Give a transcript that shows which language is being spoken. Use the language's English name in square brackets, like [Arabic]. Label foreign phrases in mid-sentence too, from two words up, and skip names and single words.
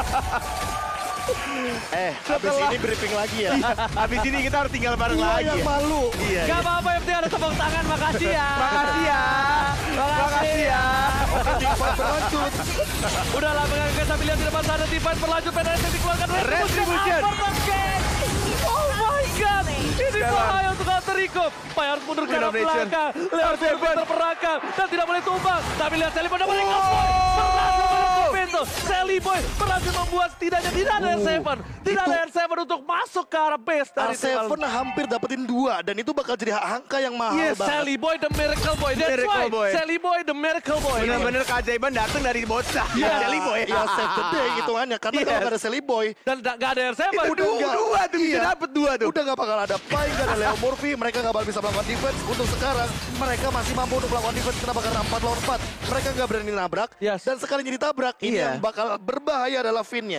[Indonesian] Habis ini briefing lagi ya. Habis ini kita harus tinggal bareng lagi. Yang malu. Gak apa-apa, yang penting ada tepuk tangan. Makasih ya. Makasih ya. Berlanjut. Udah lah, menganggap sambil lihat di depan sana. Tivan berlanjut, PDS yang dikeluarkan. Retribution. [English] Oh my god. [Indonesian] Ini bahaya untuk Alter Ego. Pai harus mundur ke arah belakang. Lewat terperangkap. Dan tidak boleh tumbang. Tapi lihat Sally Boy dapat berhasil menutup pintu. Sally Boy berhasil membuat setidaknya tidak ada R7. Tidak ada R7 untuk masuk ke arah base. R7 hampir dapetin 2. Dan itu bakal jadi angka yang mahal banget. [English] Sally Boy the Miracle Boy. That's right. Sally Boy the Miracle Boy. [Indonesian] Benar-benar keajaiban datang dari bocah. Sally Boy. Ya [English] save the day [Indonesian] hitungannya. Karena kalau gak ada Sally Boy. Dan gak ada R7. Dua tuh bisa dapet 2 tuh. Udah gak bakal ada Pai, gak ada Leo Murphy. mereka nggak bakal bisa melakukan defense. Untuk sekarang, mereka masih mampu untuk melakukan defense. Kenapa? Karena 4 lawan 4. Mereka nggak berani nabrak. Dan sekalinya ditabrak, ini yang bakal berbahaya adalah Finn-nya.